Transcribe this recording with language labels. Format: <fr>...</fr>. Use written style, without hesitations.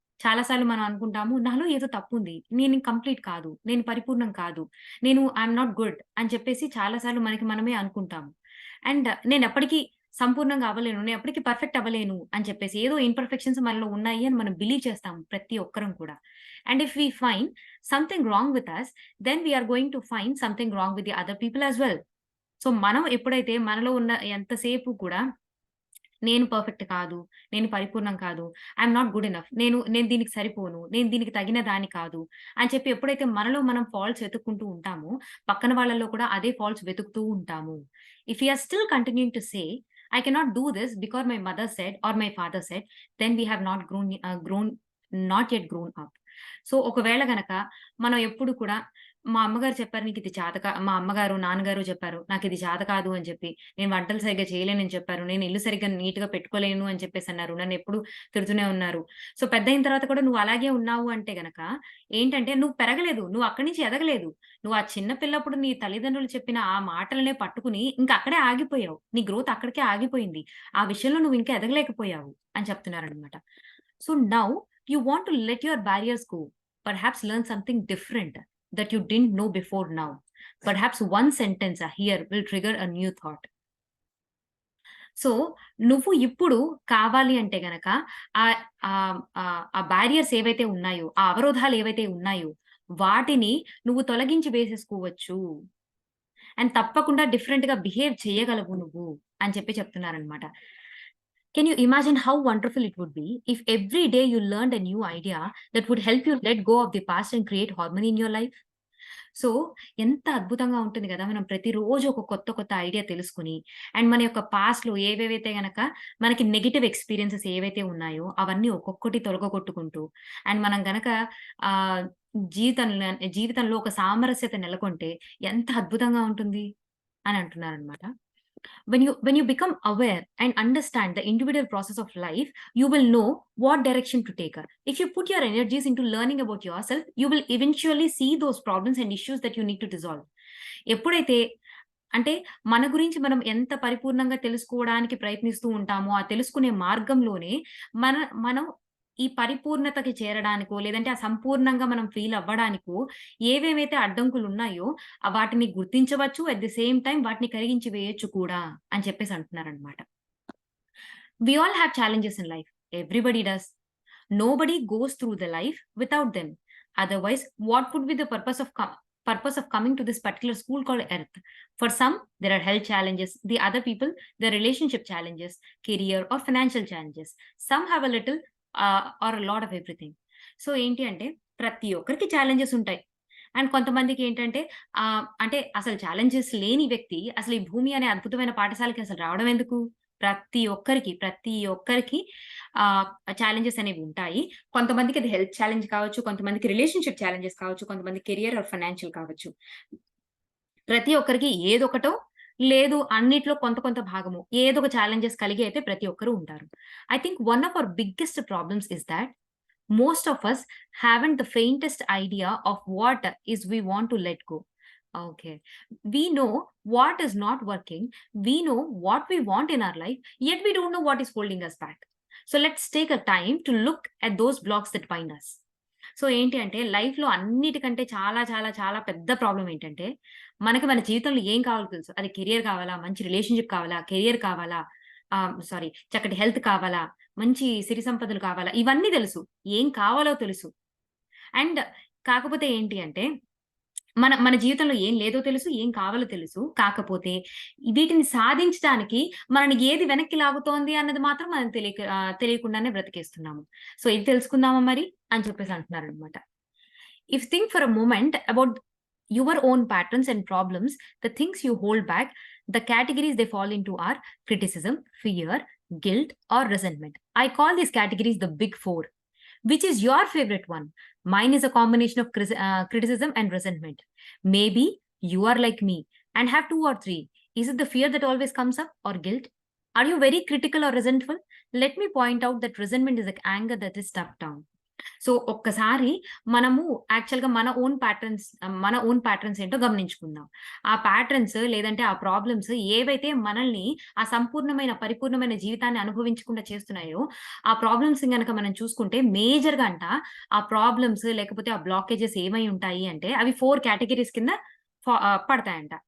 <te>చాలా సార్లు మనం అనుకుంటాము, నాలో ఏదో తప్పుంది. నేను కంప్లీట్ కాదు. నేను పరిపూర్ణం కాదు.</te> <en>I'm not good</en> <te>అని చెప్పేసి చాలా సార్లు మనకి మనమే అనుకుంటాము. అండ్ నేనెప్పటికి సంపూర్ణంగా అవ్వలేను. నేనెప్పటికి పర్ఫెక్ట్ అవ్వలేను అని చెప్పేసి ఏదో ఇంపర్ఫెక్షన్స్ మనలో ఉన్నాయి అని మనం బిలీవ్ చేస్తాం ప్రతి ఒక్కరం కూడా.</te> <en>And if we find something wrong with us, then we are going to find something wrong with the other people as well.</en> <te>So, మనం ఎప్పుడైతే మనలో ఉన్న ఎంతసేపు కూడా నేను పర్ఫెక్ట్ కాదు. నేను పరిపూర్ణం కాదు.</te> <en>I am not good enough.</en> <te>నేను దీనికి సరిపోను. నేను దీనికి తగిన దాన్ని కాదు. అని చెప్పి ఎప్పుడైతే మనలో మనం ఫాల్ట్స్ వెతుక్కుంటూ ఉంటామో, పక్కన వాళ్ళలో కూడా అదే ఫాల్ట్స్ వెతుకుతూ ఉంటాము.</te> <en>If we are still continuing to say, I cannot do this because my mother said or my father said, then we have not yet grown up.</en> <te>So, ఒకవేళ గనక మనం ఎప్పుడు కూడా మా అమ్మగారు చెప్పారు నీకిది మా అమ్మగారు, నాన్నగారు చెప్పారు. నాకిది చేత కాదు అని చెప్పి. నేను వంటలు సరిగ్గా చేయలేనని చెప్పారు. నేను ఇల్లు సరిగ్గా నీట్‌గా పెట్టుకోలేను అని చెప్పేసన్నారు. నన్నెప్పుడు తిడుతూనే ఉన్నారు. సో, పెద్దయిన తర్వాత కూడా నువ్వు అలాగే ఉన్నావు అంటే గనక ఏంటంటే నువ్వు పెరగలేదు. నువ్వు అక్కడి నుంచి ఎదగలేదు. నువ్వు ఆ చిన్న పిల్లప్పుడు నీ తల్లిదండ్రులు చెప్పిన ఆ మాటలనే పట్టుకుని ఇంక అక్కడే ఆగిపోయావు. నీ గ్రోత్ అక్కడికే ఆగిపోయింది. ఆ విషయంలో నువ్వు ఇంకా ఎదగలేకపోయావు అని చెప్తున్నారనమాట.</te> <en>So, now you want to let your barriers go. Perhaps learn something different that you didn't know before now. Perhaps one sentence here will trigger a new thought.</en> <te>So, నువ్వు ఇప్పుడు కావాలి అంటే గనక ఆహ్, ఆ బ్యారియర్స్ ఏవైతే ఉన్నాయో, ఆ అవరోధాలు ఏవైతే ఉన్నాయో, వాటిని నువ్వు తొలగించి వేసేసుకోవచ్చు. అండ్ తప్పకుండా డిఫరెంట్‌గా బిహేవ్ చేయగలవు నువ్వు అని చెప్పి చెప్తున్నారనమాట.</te> <en>Can you imagine how wonderful it would be if every day you learned a new idea that would help you let go of the past and create harmony in your life?</en> <te>So, ఎంత అద్భుతంగా ఉంటుంది గదా! మనం ప్రతిరోజు ఒక కొత్త idea తెలుసుకొని, and మన యొక్క పాస్ట్‌లో ఏవేవైతే గనక మనకి నెగెటివ్ ఎక్స్‌పీరియన్సెస్ ఏవైతే ఉన్నాయో, అవన్నీ ఒక్కొక్కటి తొలగగొట్టుకుంటూ, అండ్ మనం గనక ఆహ్, జీవితంలో ఒక సామరస్యత నెలకొంటే ఎంత అద్భుతంగా ఉంటుంది అని అంటున్నారనమాట.</te> <en>When you become aware and understand the individual process of life, you will know what direction to take. If you put your energies into learning about yourself, you will eventually see those problems and issues that you need to dissolve.</en> <te>ఎప్పుడైతే అంటే మన గురించి మనం ఎంత పరిపూర్ణంగా తెలుసుకోవడానికి ప్రయత్నిస్తూ ఉంటామో, ఆ తెలుసుకునే మార్గంలోనే మన మనం ఈ పరిపూర్ణతకి చేరడానికో, లేదంటే ఆ సంపూర్ణంగా మనం ఫీల్ అవ్వడానికో ఏవేవైతే అడ్డంకులున్నాయో వాటిని గుర్తించవచ్చు.</te> <en>at the same time</en> <te>వాటిని కరిగించి వేయొచ్చు కూడా అని చెప్పేసి అంటున్నారనమాట.</te> <en>We all have challenges in life. Everybody does. Nobody goes through the life without them. Otherwise, what would be the purpose of coming to this particular school called Earth? For some, there are health challenges. The other people, their relationship challenges, career or financial challenges. Some have a little or a lot of everything.</en> <te>So ఏంటి అంటే ప్రతి ఒక్కరికి challenges ఉంటాయి. And కొంతమందికి ఏంటంటే అంటే అసలు challenges లేని వ్యక్తి అసలు ఈ భూమి అనే అద్భుతమైన పాఠశాలకి అసలు రావడం ఎందుకు? ప్రతి ఒక్కరికి ఆహ్, ఛాలెంజెస్ అనేవి ఉంటాయి. కొంతమందికి అది హెల్త్ ఛాలెంజ్ కావచ్చు. కొంతమందికి రిలేషన్‌షిప్ ఛాలెంజెస్ కావచ్చు. కొంతమంది కెరియర్ ఆర్ ఫైనాన్షియల్ కావచ్చు. ప్రతి ఒక్కరికి ఏదొకటో, లేదు అన్నిట్లో కొంత భాగము ఏదో ఒక ఛాలెంజెస్ కలిగి అయితే ప్రతి ఒక్కరు ఉంటారు.</te> <en>I think one of our biggest problems is that most of us haven't the faintest idea of what is we want to let go. Okay. We know what is not working. We know what we want in our life, yet we don't know what is holding us back. So let's take a time to look at those blocks that bind us.</en> <te>So ఏంటి అంటే లైఫ్‌లో అన్నిటికంటే చాలా పెద్ద problem ఏంటంటే, మనకి మన జీవితంలో ఏం కావాలో తెలుసు. అది కెరియర్ కావాలా? మంచి రిలేషన్‌షిప్ కావాలా? కెరియర్ కావాలా? చక్కటి హెల్త్ కావాలా? మంచి సిరి సంపదలు కావాలా? ఇవన్నీ తెలుసు. ఏం కావాలో తెలుసు. అండ్ కాకపోతే ఏంటి అంటే, మన మన జీవితంలో ఏం లేదో తెలుసు, ఏం కావాలో తెలుసు. కాకపోతే వీటిని సాధించడానికి మనల్ని ఏది వెనక్కి లాగుతోంది అన్నది మాత్రం మనం తెలియకుండానే బ్రతికేస్తున్నాము. సో, ఇది తెలుసుకుందామా మరి? అని చెప్పేసి అంటున్నారనమాట.</te> <en>If think for a moment about your own patterns and problems, the things you hold back, the categories they fall into are criticism, fear, guilt, or resentment. I call these categories the big four. Which is your favorite one? Mine is a combination of criticism and resentment. Maybe you are like me and have two or three. Is it the fear that always comes up or guilt? Are you very critical or resentful? Let me point out that resentment is like anger that is stuck down.</en> <te>So, ఒక్కసారి మనము యాక్చువల్‌గా మన own patterns ఏంటో గమనించుకుందాం. ఆ patterns లేదంటే ఆ problems ఏవైతే మనల్ని ఆ పరిపూర్ణమైన జీవితాన్ని అనుభవించకుండా చేస్తున్నాయో, ఆ ప్రాబ్లమ్స్‌ని గనక మనం చూసుకుంటే మేజర్‌గా ఆ ప్రాబ్లమ్స్ లేకపోతే ఆ బ్లాకేజెస్ ఏమై ఉంటాయి అంటే అవి 4 కేటగరీస్ కింద పడతాయంట.</te>